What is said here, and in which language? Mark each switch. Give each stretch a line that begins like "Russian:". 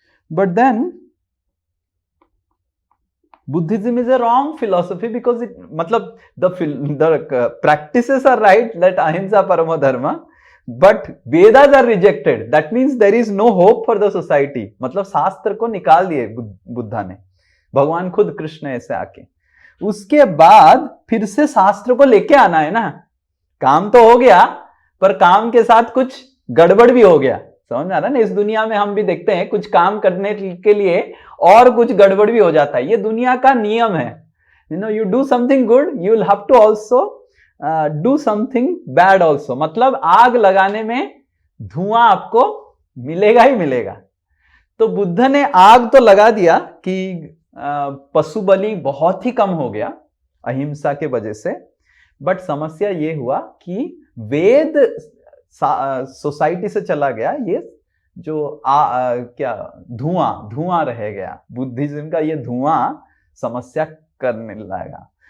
English: But then Buddhism is a wrong philosophy because it, matlab, the practices are right, that
Sanskrit: ahimsa paramo dharma,
English: but Vedas are rejected. That means there is no hope for the society.
Hindi: मतलब शास्त्र को निकाल दिए बुद्धा ने, भगवान खुद कृष्ण ऐसे आके। उसके बाद फिर से शास्त्र को लेके आना है ना, काम तो हो गया पर काम के साथ कुछ गड़बड़ भी हो गया, समझ आ रहा ना। इस दुनिया में हम भी देखते हैं कुछ काम करने के लिए और कुछ गड़बड़ भी हो जाता है, ये दुनिया का नियम है।
English: you do something good, you will have to also do something bad also।
Hindi: मतलब आग लगाने में धुआं आपको मिलेगा ही मिलेगा। तो बुद्ध ने आग तो लगा दिया कि पशु बलि बहुत ही कम हो गया अहिंसा के वजह से, बट समस्या ये हुआ कि वेद सोसाइटी से चला गया, ये जो क्या धुआं रह गया, बुद्धिज्म का ये धुआं समस्या करने लगा।